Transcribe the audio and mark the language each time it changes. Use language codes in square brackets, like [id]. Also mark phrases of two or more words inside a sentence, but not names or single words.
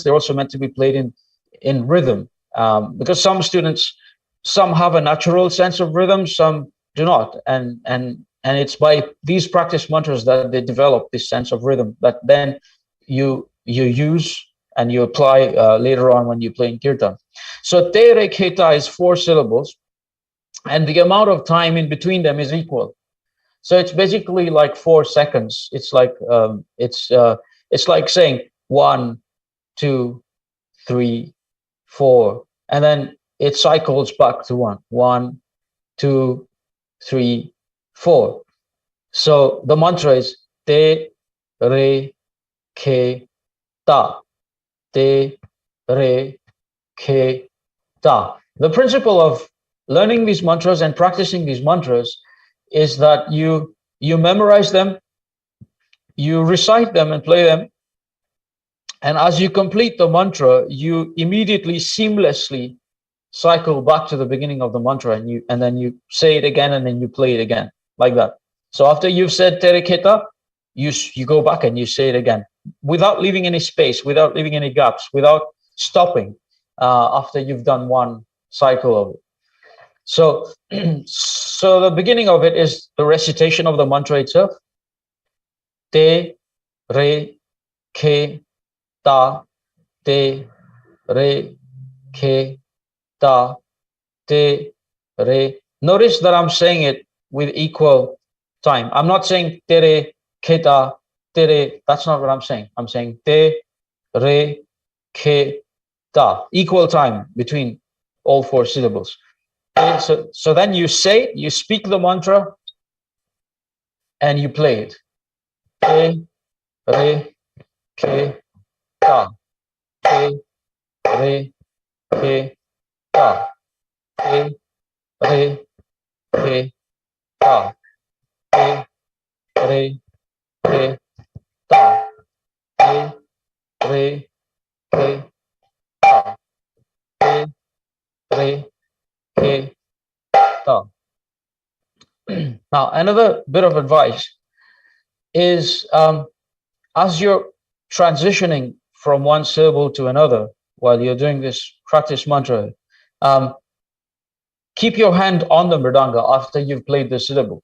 [en] They're also meant to be played in rhythm, because some students, some have a natural sense of rhythm, some do not, and and it's by these practice mantras that they develop this sense of rhythm that then you use and you apply later on when you play in kirtan. So te re kheta is 4 syllables, and the amount of time in between them is equal. So it's basically like 4 seconds. It's like it's like saying 1, 2, 3, 4, and then it cycles back to 1, 1, 2, 3, 4. So the mantra is te re ke ta, te re ke ta. The principle of learning these mantras and practicing these mantras is that you memorize them, you recite them and play them, and as you complete the mantra, you immediately seamlessly cycle back to the beginning of the mantra, and then you say it again, and then you play it again, like that. So after you've said Tere Kheta, you go back and you say it again without leaving any space, without leaving any gaps, without stopping after you've done one cycle of it. So, so the beginning of it is the recitation of the mantra itself. Te, re, ke, ta, te, re, ke, ta, te, re. Notice that I'm saying it with equal time. I'm not saying tere, keta, tere. That's not what I'm saying. I'm saying te, re, ke, ta. Equal time between all 4 syllables. Okay, so then you say, you speak the mantra, and you play it. Te, re, ke, ta. Te, re, ke, ta. Te, re, ke, ta. Te, re, ke, ta. Te, re, ke, ta. Te, re, ke, ta. Now, another bit of advice is as you're transitioning from one syllable to another while you're doing this practice mantra, keep your hand on the mridanga after you've played the syllable.